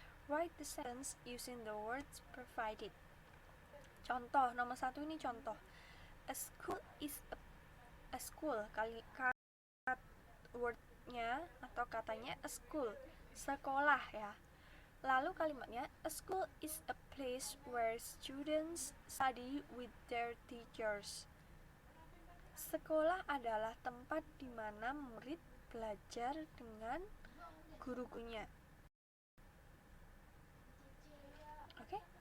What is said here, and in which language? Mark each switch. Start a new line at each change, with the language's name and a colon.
English: Write the sentence using the words provided.
Indonesian: Contoh nomor 1 ini contoh.
English: A school is a school.
Indonesian: Wordnya atau katanya
English: a school,
Indonesian: sekolah ya. Lalu kalimatnya,
English: a school is a place where students study with their teachers.
Indonesian: Sekolah adalah tempat di mana murid belajar dengan guru-gurunya. Oke?